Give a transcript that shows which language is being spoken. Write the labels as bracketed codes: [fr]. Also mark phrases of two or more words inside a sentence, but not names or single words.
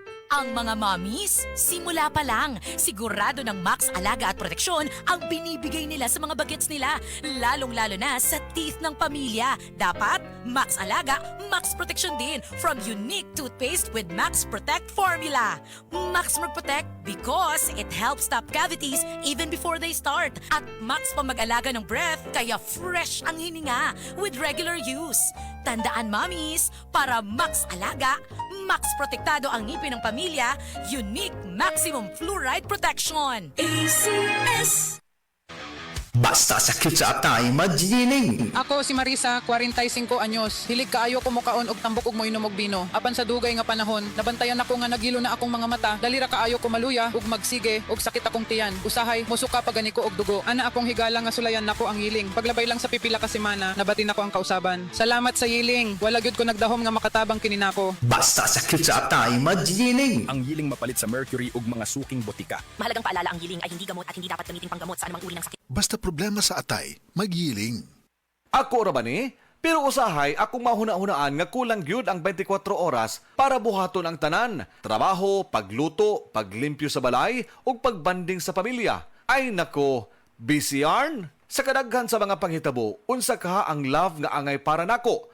[tl] Ang mga mommies, simula pa lang, sigurado ng Max Alaga at Proteksyon ang binibigay nila sa mga bagets nila, lalong-lalo na sa teeth ng pamilya. Dapat, Max Alaga, Max Proteksyon din [en] from unique toothpaste with Max Protect formula. Max Protect because it helps stop cavities even before they start. [tl] At Max pang mag-alaga ng breath, kaya fresh ang hininga with regular use. Tandaan, mommies, para Max Alaga, Max Protektado ang ngipin ng pamilya, [en] unique maximum fluoride protection. ACS! [ceb] Basta sakit sa atay, magining. Ako si Marisa, 45 anyos. Hilig kaayo ko mukaon og tambok og moinom og bino. Apan sa dugay nga panahon, nabantayan ako nga nagilo na akong mga mata. Dalira kaayo ko maluya ug magsige og sakit akong tiyan. Usahay mosuka pa gani ko og dugo. Ana akong higala nga sulayan nako ang yiling. Paglabay lang sa pipila ka semana, nabati nako ang kausaban. Salamat sa yiling. Wala gyud ko nagdahom nga makatabang kini nako. Basta sakit sa atay, magining. Ang yiling mapalit sa mercury ug mga suking botika. [tl] Mahalagang paalala, ang yiling ay hindi gamot at hindi dapat gamitin panggamot sa anumang uri ng sakit. [ceb] Basta problema sa atay, magyiling. Ako ra ba ni? Pero usahay, akong mahuna-hunaan nga kulang gyud ang 24 oras para buhaton ang tanan. Trabaho, pagluto, paglimpyo sa balay, ug pagbanding sa pamilya. [tl] Ay nako, busy yarn? [ceb] Sa kadaghan sa mga panghitabo, unsa ka ang love nga angay para nako?